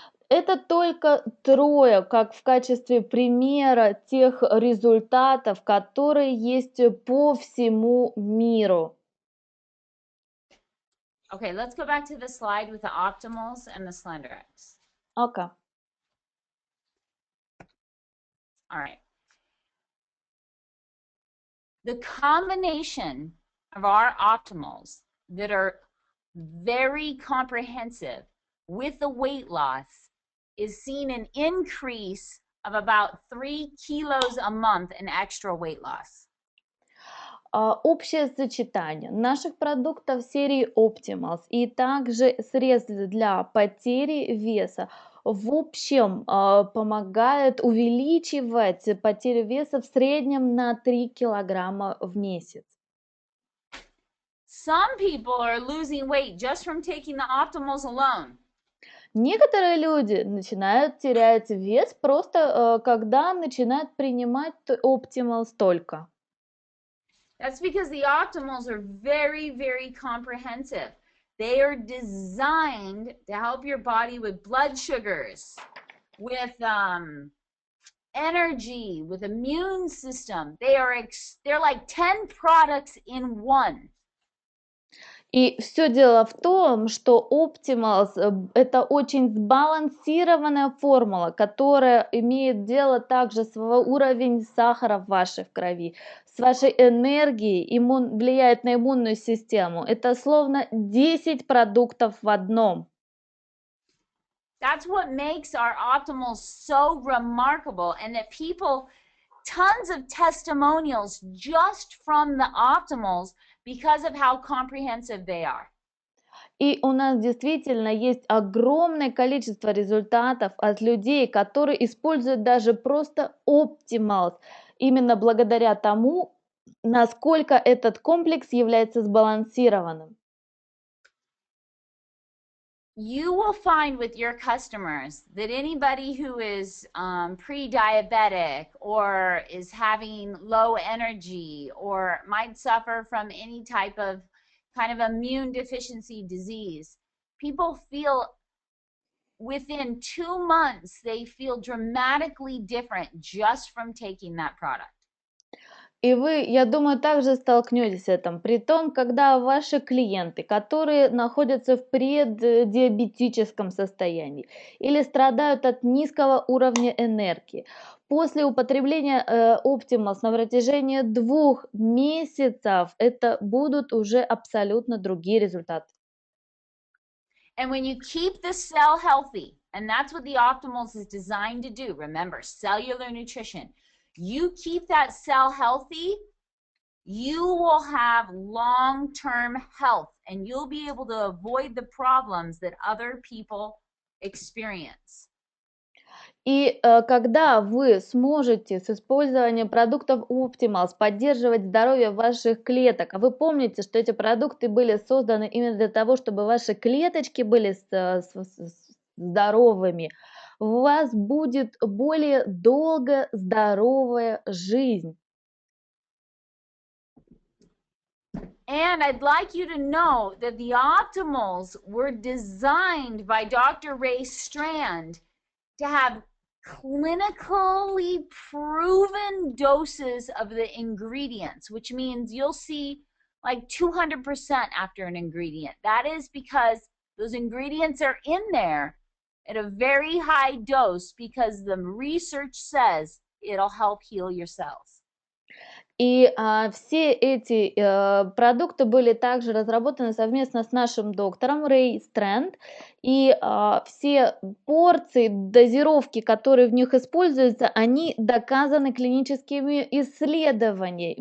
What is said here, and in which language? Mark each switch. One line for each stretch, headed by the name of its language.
Russian: Это только 3, как в качестве примера тех результатов, которые есть по всему миру.
English: Okay, let's go back to the slide with the optimals and the Slenderiix. Okay. All right. The combination of our optimals that are very comprehensive with the weight loss is seeing an increase of about 3 kilos a month in extra weight loss.
Russian: Общее сочетание наших продуктов серии Optimals и также средств для потери веса в общем помогает увеличивать потерю веса в среднем на 3 килограмма в месяц.
English: Some people are losing weight just from taking the optimals alone.
Russian: Некоторые люди начинают терять вес просто когда начинают принимать Optimals только.
English: That's because the optimals are very, very comprehensive. They are designed to help your body with blood sugars, with energy, with immune system. They're like 10 products in one.
Russian: И все дело в том, что Optimals это очень сбалансированная формула, которая имеет дело также с уровень сахара в вашей крови, с вашей энергией, влияет на иммунную систему. Это словно 10 продуктов в одном.
English: That's what makes our optimals so remarkable, and that people, tons of testimonials just from the optimals because of how comprehensive they are.
Russian: И у нас действительно есть огромное количество результатов от людей, которые используют даже просто Optimals, именно благодаря тому, насколько этот комплекс является сбалансированным.
English: You will find with your customers that anybody who is pre-diabetic or is having low energy or might suffer from any type of kind of immune deficiency disease, people feel within 2 months, they feel dramatically different just from taking that product.
Russian: И вы, я думаю, также столкнетесь с этим. При том, когда ваши клиенты, которые находятся в преддиабетическом состоянии или страдают от низкого уровня энергии, после употребления Optimals на протяжении 2 месяцев это будут уже абсолютно другие результаты.
English: And when you keep the cell healthy, and that's what the Optimals is designed to do, remember, cellular nutrition. You keep that cell healthy, you will have long-term health, and you'll be able to avoid the problems that other people experience.
Russian: И когда вы сможете с использованием продуктов Optimals поддерживать здоровье ваших клеток, а вы помните, что эти продукты были созданы именно для того, чтобы ваши клеточки были здоровыми, у вас будет более долго здоровая жизнь.
English: And I'd like you to know that the Optimals were designed by Dr. Ray Strand to have clinically proven doses of the ingredients, which means you'll see like 200% after an ingredient. That is because those ingredients are in there at a very high dose because the research says it'll help heal your cells.
Russian: И все эти продукты были также разработаны совместно с нашим доктором Рэй Стрэнд. И все порции, дозировки, которые в них используются, они доказаны клиническими исследованиями.